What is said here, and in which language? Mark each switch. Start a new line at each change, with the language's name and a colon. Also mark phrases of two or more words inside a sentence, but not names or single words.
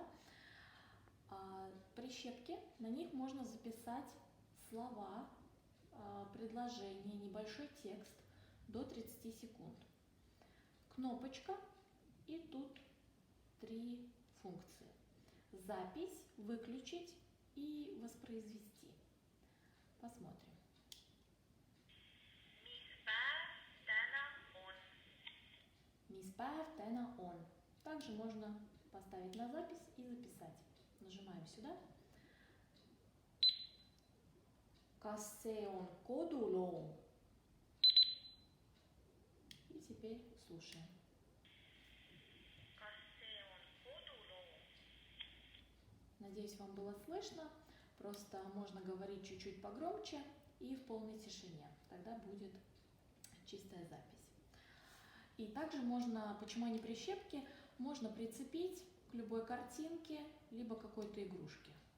Russian: Прищепки, на них можно записать слова, предложения, небольшой текст до 30 секунд. Кнопочка, и тут 3 функции. Запись, выключить и воспроизвести. Посмотрим.
Estonian: Mis päev täna on.
Russian: Также можно поставить на запись и записать. Нажимаем сюда.
Estonian: Kas see on koduloom?
Russian: И теперь слушаем. Надеюсь, вам было слышно. Просто можно говорить чуть-чуть погромче и в полной тишине. Тогда будет чистая запись. И также можно, почему они прищепки, можно прицепить к любой картинке, либо какой-то игрушке.